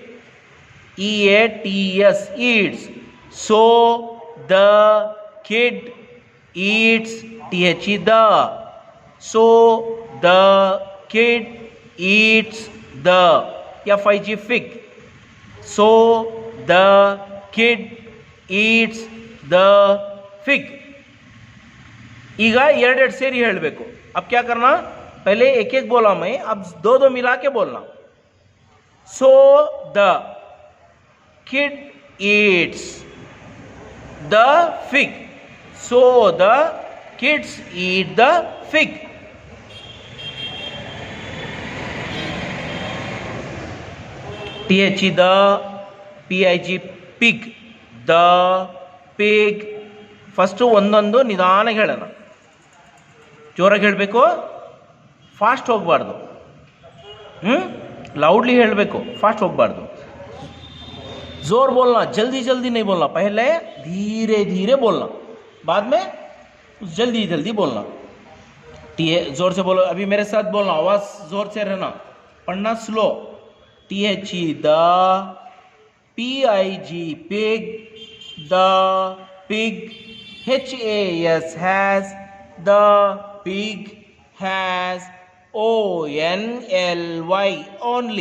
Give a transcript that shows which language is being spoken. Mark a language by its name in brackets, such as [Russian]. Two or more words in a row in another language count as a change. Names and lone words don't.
[English] EATS eats. So the kid eats. THE the. So the kid eats the. FIG fig. So the kid eats the fig. [Kannada] ಈಗ ಎರಡೆರಡು ಸೇರಿ ಹೇಳಬೇಕು. [Hindi] अब क्या करना, पहले एक एक बोला मैं, अब दो दो मिला के बोलना. [English] So the kid eats the fig. So the kids eat the fig. THE the. PIG pig. The pig. [Kannada] ಫಸ್ಟು ಒಂದೊಂದು ನಿಧಾನಕ್ಕೆ ಹೇಳೋಣ. ಜೋರಾಗಿ ಹೇಳಬೇಕು, ಫಾಸ್ಟ್ ಹೋಗಬಾರ್ದು. लाउडली ಹೇಳಬೇಕು, फास्ट ಹೋಗಬಾರ್ದು. [Hindi] जोर बोलना, जल्दी जल्दी नहीं बोलना. पहले धीरे धीरे बोलना, बाद में जल्दी जल्दी बोलना. जोर से बोलो. अभी मेरे साथ बोलना, आवाज़ जोर से रहना, पढ़ना स्लो. [English] THE the. PIG pig. The pig. HAS has. The pig has. ONLY only.